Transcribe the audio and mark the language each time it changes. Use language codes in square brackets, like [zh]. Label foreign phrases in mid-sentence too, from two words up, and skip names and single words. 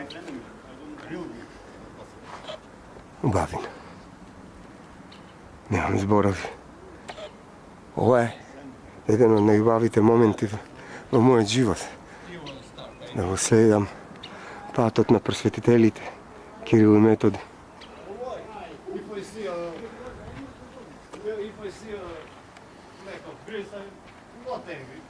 [mk] Убавина. Немам зборови. Ова е еден од најубавите моменти во мојот живот. Да го следам патот на просветителите Кирил и Методи. [en] If I see a lack of grace, I'm not angry.